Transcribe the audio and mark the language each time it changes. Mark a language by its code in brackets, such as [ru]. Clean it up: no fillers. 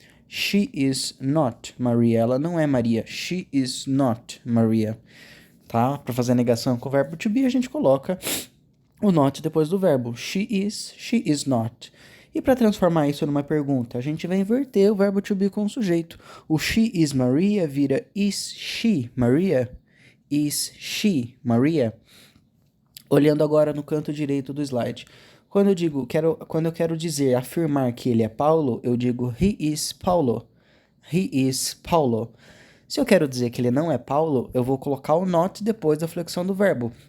[en] She is not Maria. [pt] Ela não é Maria. [en] She is not Maria. Tá? [pt] Para fazer a negação com o verbo to be, a gente coloca o not depois do verbo. [en] She is not. [pt] E para transformar isso numa pergunta, a gente vai inverter o verbo to be com o sujeito. [en] O she is Maria vira is she Maria? Is she Maria? [pt] Olhando agora no canto direito do slide. Quando eu quero dizer, afirmar que ele é Paulo, eu digo [en] he is Paulo. He is Paulo. [pt] Se eu quero dizer que ele não é Paulo, eu vou colocar o not depois da flexão do verbo.